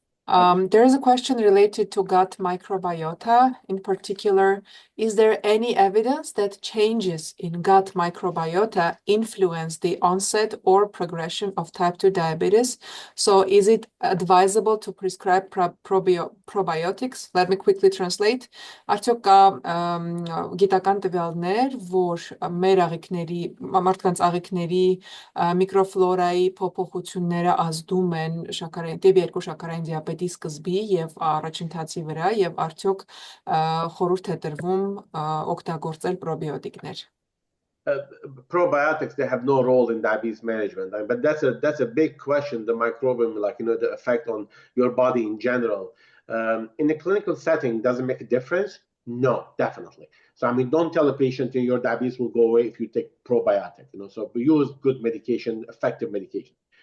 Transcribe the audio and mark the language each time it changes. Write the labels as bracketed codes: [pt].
[en] There is a question related to gut microbiota. In particular, is there any evidence that changes in gut microbiota influence the onset or progression of type 2 diabetes? So is it advisable to prescribe probiotics? Let me quickly translate. [hy] Արդյոք կա գիտական տվյալներ, որ մեր աղիքների, մարդկանց աղիքների միկրոֆլորայի փոփոխությունները ազդում են շաքարային տիպ 2 շաքարային դիաբետի սկզբի եւ առաջընթացի վրա եւ արդյոք խորհուրդ է տրվում օգտագործել պրոբիոտիկներ. [en] Probiotics, they have no role in diabetes management, but that's a big question, the microbiome, the effect on your body in general. In a clinical setting, does it make a difference? No, definitely. So, I mean, don't tell a patient your diabetes will go away if you take probiotic, so use good medication, effective medication.